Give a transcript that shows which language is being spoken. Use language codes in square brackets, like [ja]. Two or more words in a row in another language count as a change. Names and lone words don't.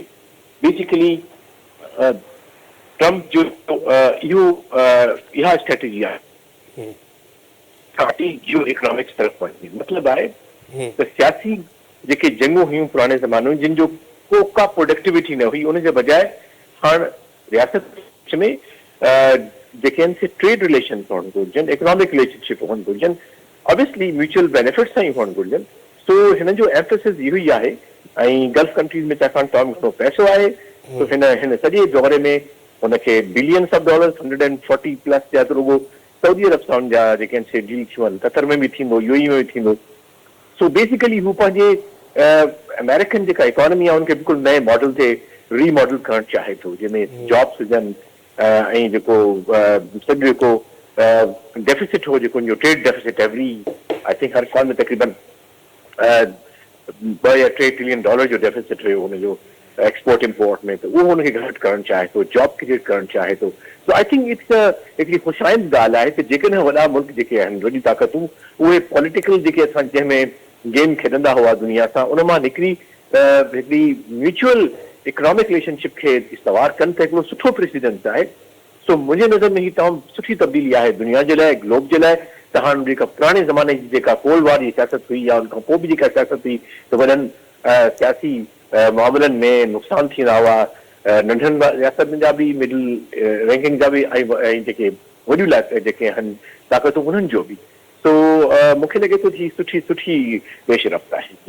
[sd] बेसिकली ट्रंप जो इहा स्ट्रैटेजी आहे [en] geo economics [sd] तरफ़ वञे। मतिलबु आहे त सियासी जेके जंगूं हुयूं पुराणे ज़माने में, जिन जो का प्रोडक्टिविटी न हुई, उन जे बजाए हाणे रियासत में जेके आहिनि से [en] trade relation [sd] हुअणु घुरिजनि, [en] economic relationship [sd] हुअणु घुरिजनि, [en] obviously mutual benefit [sd] सां ई हुअणु घुरिजनि। सो हिन जो एम्फेसिस इहो ई आहे। ऐं [en] Gulf countries [sd] में छाकाणि तमामु घणो पैसो आहे, तो हिन सॼे दौरे में हुनखे [en] billions of dollars 140 plus [sd] जा त रुगो सऊदी अरब सां जा जेके आहिनि से डील थियूं आहिनि, कतर में बि थींदो, यूएई में बि थींदो। सो बेसिकली हू पंहिंजे अमेरिकन जेका इकोनॉमी आहे उनखे बिल्कुलु नए मॉडल ते रीमॉडल करणु चाहे थो, जंहिंमें जॉब्स हुजनि ऐं जेको सॼो जेको डेफिसिट हो, जेको उनजो [en] trade deficit every I think [sd] हर साल में तक़रीबन $2 या $3 ट्रिलियन जो डेफिसिट हुयो हुनजो [en] export import [sd] में, त उहो हुनखे घटि करणु चाहे थो, [en] job create [sd] करणु चाहे थो। [en] so I think it's [sd] हिकिड़ी ख़ुशाइंद ॻाल्हि आहे त जेकॾहिं वॾा मुल्क जेके आहिनि, वॾी ताक़तूं, उहे पॉलिटिकल जेके असां जंहिंमें गेम खेॾंदा हुआ दुनिया सां, उन मां निकिरी हिकिड़ी [en] mutual economic relationship [sd] खे इस्तवार कनि त हिकिड़ो सुठो प्रेसिडेंस आहे। सो मुंहिंजे नज़र में ही तमामु सुठी तब्दीली आहे दुनिया जे लाइ, ग्लोब जे लाइ। त हाणे जेका पुराणे ज़माने जी जेका [en] cold war [sd] जी सियासत हुई या उनखां पोइ बि जेका सियासत हुई, त वॾनि सियासी मामलनि में नुक़सान थींदा हुआ, नंढनि रियासतुनि जा बि, [en] middle ranking [sd] जा बि ऐं जेके वॾियूं जेके आहिनि ताक़तूं उन्हनि जो बि सो मूंखे लॻे थो जी सुठी पेशरफ़्त आहे जी।